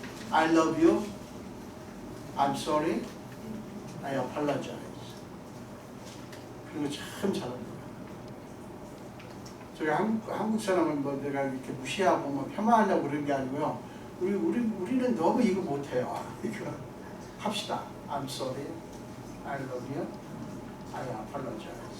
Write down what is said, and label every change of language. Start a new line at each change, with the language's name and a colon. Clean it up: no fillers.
English: I love you, I'm sorry, I apologize.
Korean: 그런 거 참 잘합니다. 저희 한국 사람은 뭐 내가 이렇게 무시하고 뭐 폄하하려고 그런 게 아니고요. 우리는 너무 이거 못해요. 이거 합시다.
English: I'm sorry, I love you, I apologize.